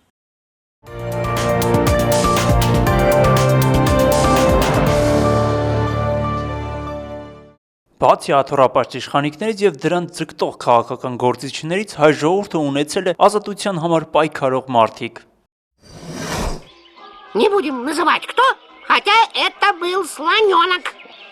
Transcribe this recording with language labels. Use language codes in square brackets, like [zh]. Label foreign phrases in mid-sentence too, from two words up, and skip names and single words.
[hy] Բացի աթոռապաշտ իշխանիկներից եւ դրան ձգտող քաղաքական գործիչներից հայ ժողովուրդը ունեցել է ազատության համար պայքարող մարդիկ։ [ru] Не будем называть кто, хотя это был слоненок.